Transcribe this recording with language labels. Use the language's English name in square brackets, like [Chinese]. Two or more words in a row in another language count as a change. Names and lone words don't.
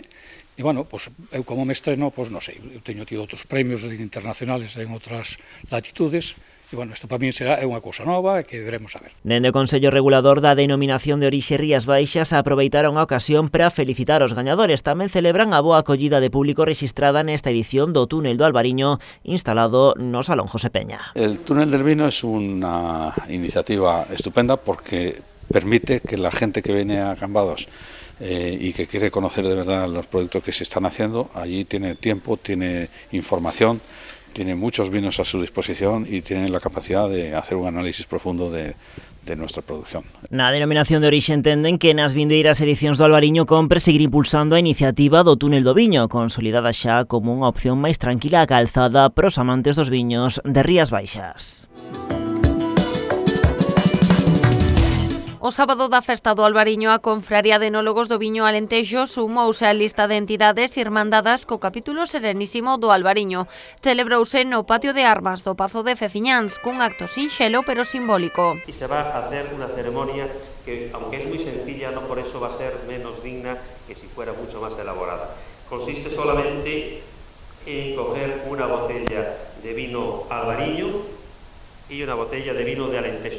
[Galician] E, bueno, pois, eu como me estreno, pois, non sei, eu teño tido outros premios internacionales en outras latitudes. E, bueno, isto para mí é unha cousa nova que veremos a ver. Dende o Consello Regulador da Denominación de Orixe Rías Baixas aproveitaron a ocasión para felicitar os gañadores. Tamén celebran a boa acollida de público rexistrada nesta edición do túnel do Albariño instalado no Salón José Peña. [Spanish] El túnel del vino es una iniciativa estupenda porque permite que la gente que viene a Cambados y que quiere conocer de verdad los productos que se están haciendo, allí tiene tiempo, tiene información, tiene muchos vinos a su disposición y tiene la capacidad de hacer un análisis profundo de nuestra producción. [Galician] Na Denominación de Orixe entenden que nas vindeiras edicións do Albariño compre seguir impulsando a iniciativa do túnel do viño, consolidada xa como unha opción máis tranquila e calzada para os amantes dos viños de Rías Baixas. O sábado da festa do Albariño, a Confraría de Enólogos do Viño Alentejo sumouse á lista de entidades irmandadas co capítulo serenísimo do Albariño. Celebrouse no patio de armas do Pazo de Fefiñáns, cun acto sinxelo pero simbólico. [Spanish] Y se va a hacer una ceremonia que, aunque es muy sencilla, no por eso va a ser menos digna que si fuera mucho más elaborada. Consiste solamente en coger una botella de vino Albariño y una botella de vino de Alentejo.